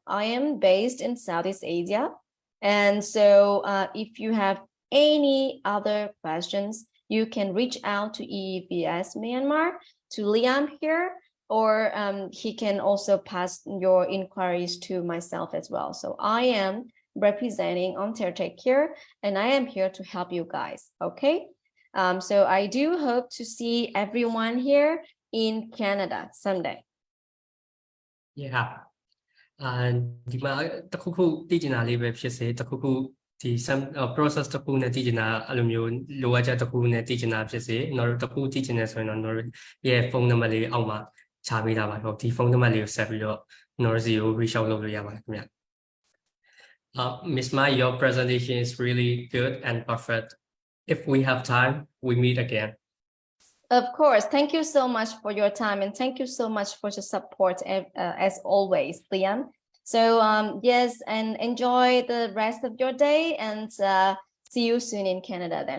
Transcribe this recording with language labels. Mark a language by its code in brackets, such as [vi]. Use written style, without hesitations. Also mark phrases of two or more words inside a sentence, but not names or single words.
[en] I am based in Southeast Asia. And so if you have any other questions, you can reach out to EEBS Myanmar, to Liam here, or he can also pass your inquiries to myself as well. So I am representing Ontario Tech here, and I am here to help you guys. Okay. So I do hope to see everyone here in Canada someday. Yeah. [my] ဒီမှာတခုခုသိချင်တာလေးပဲဖြစ်စေတခုခုဒီ process တခုနဲ့သိချင်တာအဲ့လိုမျိုးလိုအပ်ချက်တခုနဲ့သိချင်တာဖြစ်စေကျွန်တော်တို့တခုသိချင်တယ်ဆိုရင်တော့ကျွန်တော်တို့ရဲ့ဖုန်းနံပါတ်လေးအောက်မှာချပေးထားပါတော့ဒီဖုန်းနံပါတ်လေးကိုဆက်ပြီးတော့ကျွန်တော်တို့စီကို [en] reach out [my] လုပ်လို့ရပါတယ်ခင်ဗျ [en] Miss Mai, your presentation is really good and perfect. If we have time, we meet again. Of course. Thank you so much for your time, and thank you so much for your support as always, Liam. So yes, and enjoy the rest of your day, and see you soon in Canada then.